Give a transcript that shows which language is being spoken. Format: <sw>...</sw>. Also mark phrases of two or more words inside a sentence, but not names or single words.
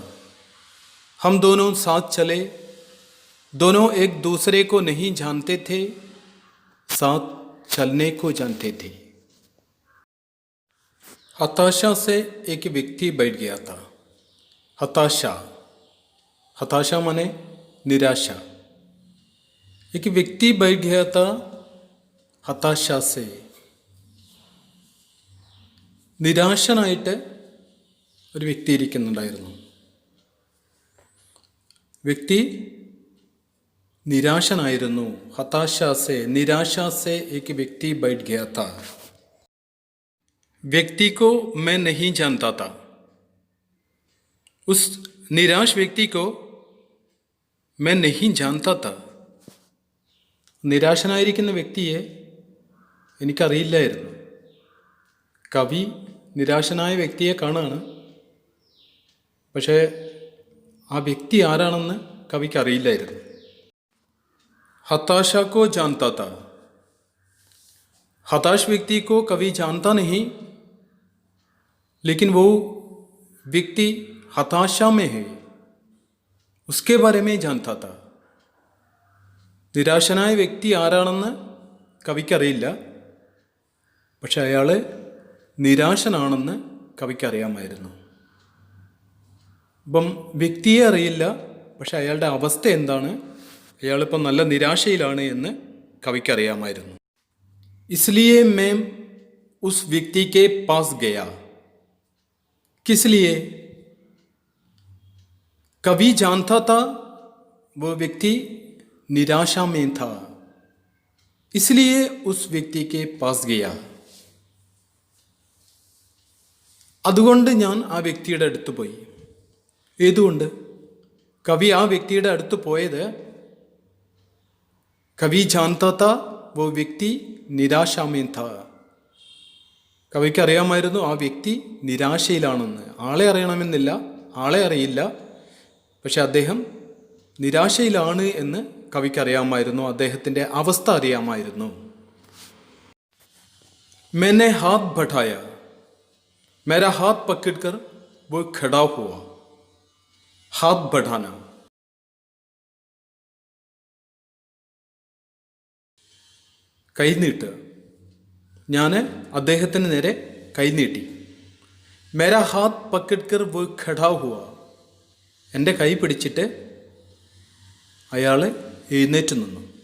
<hi>हम दोनों साथ चले, दोनों एक दूसरे को नहीं जानते थे, साथ चलने को जानते थे। हताशा से एक व्यक्ति बैठ गया था। हताशा, हताशा माने निराशा। एक व्यक्ति बैठ गया था हताशा से।</hi> <ml>നിരാശനായിട്ട് ഒരു വ്യക്തി ഇരിക്കുന്നുണ്ടായിരുന്നു. വ്യക്തി निराशनाയിരുന്നു.</ml> <hi>हताशा से, निराशा से एक व्यक्ति बैठ गया था. व्यक्ति को मैं नहीं जानता था. उस निराश व्यक्ति को मैं नहीं जानता था.</hi> <ml>നിരാശനായിരിക്കുന്ന വ്യക്തിയെ എനിക്കറിയില്ലായിരുന്നു. കവി നിരാശനായ വ്യക്തിയെ കാണാണ്, പക്ഷേ ആ വ്യക്തി ആരാണെന്ന് കവിക്ക് അറിയില്ലായിരുന്നു.</ml> <hi>हताशा को जानता था. हताश व्यक्ति को कवि जानता नहीं, लेकिन वो व्यक्ति हताशा में है, उसके बारे में जानता था.</hi> <ml>നിരാശനായ വ്യക്തി ആരാണെന്ന് കവിക്കറിയില്ല, പക്ഷെ അയാൾ നിരാശനാണെന്ന് കവിക്കറിയാമായിരുന്നു. അപ്പം വ്യക്തിയെ അറിയില്ല, പക്ഷെ അയാളുടെ അവസ്ഥ എന്താണ്, അയാളിപ്പം നല്ല നിരാശയിലാണ് എന്ന് കവിക്കറിയാമായിരുന്നു.</ml> <hi>इसलिए मैं उस व्यक्ति के पास गया. किस लिए? कवि जानता था वो व्यक्ति निराशा में था, इसलिए उस व्यक्ति के पास गया.</hi> <ml>അതുകൊണ്ട് ഞാൻ ആ വ്യക്തിയുടെ അടുത്ത് പോയി. ഏതുകൊണ്ട്? കവി ആ വ്യക്തിയുടെ അടുത്ത് പോയത്, കവി</ml> <hi>जानता था वो व्यक्ति निराशा में था.</hi> <ml>കവിക്ക് അറിയാമായിരുന്നു ആ വ്യക്തി നിരാശയിലാണെന്ന്. ആളെ അറിയണമെന്നില്ല, ആളെ അറിയില്ല, പക്ഷെ അദ്ദേഹം നിരാശയിലാണ് എന്ന് കവിക്കറിയാമായിരുന്നു. അദ്ദേഹത്തിൻ്റെ അവസ്ഥ അറിയാമായിരുന്നു.</ml> <hi>मैंने हाथ बढ़ाया, मेरा हाथ पकड़कर वो खड़ा हुआ. हाथ बढ़ाना.</hi> <ml>കൈനീട്ടുക. ഞാൻ അദ്ദേഹത്തിന് നേരെ കൈനീട്ടി.</ml> <hi>मेरा हाथ पकड़कर वो खड़ा हुआ.</hi> <ml>എൻ്റെ കൈ പിടിച്ചിട്ട് അയാൾ എഴുന്നേറ്റ് നിന്നു.</ml>